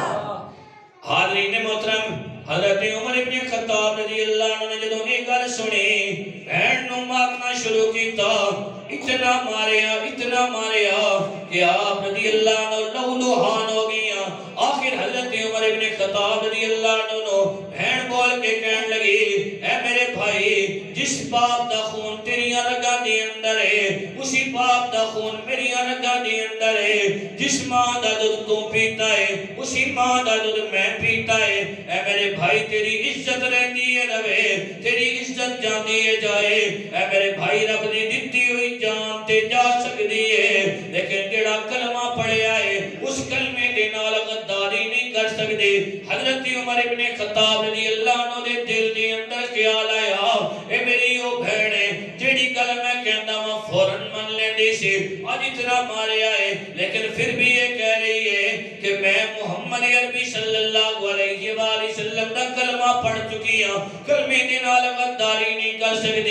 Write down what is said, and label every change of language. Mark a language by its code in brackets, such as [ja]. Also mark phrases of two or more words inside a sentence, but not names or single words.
[pa] حاضرین محترم، حضرت عمر ابن خطاب رضی اللہ عنہ نے جدوں یہ گل سنی، بہن نو مارنا شروع کیتا. اتنا ماریا کہ آپ رضی اللہ عنہ لہو لہان ہو گئیاں. آخر حضرت عمر ابن خطاب رضی اللہ عنہ بہن بول کے کہن لگی، اے میرے بھائی، جس باپ دا خون تیریاں رگاں دے اندر ہے، اسی باپ دا خون میریاں رگاں دے اندر ہے. جس ماں دا دودھ تو پیتا ہے، اسی ماں دا دودھ میں پیتا ہے. اے میرے بھائی، تیری عزت رہتی ہے رہے، تیری عزت جاندی ہے جائے. اے میرے بھائی، رب دی دتی ہوئی جان تے جا سکدی ہے، لیکن جڑا کلمہ پڑھیا ہے اس کلمے دے نال غداری نہیں کر سکدے. حضرت عمر ابن خطاب رضی اللہ عنہ دے دل دے اندر خیال آیا، اے میری او بہن ہے جیڑی گل میں کہندا وا فوراً من لیندی سی. اج اتنا ماریا ہے لیکن پھر بھی یہ کہہ رہی ہے کہ میں محمد عربی صلی اللہ علیہ وآلہ وسلم دا کلمہ پڑھ چکی ہاں، کلمے دے نال غداری نہیں کر سکدی.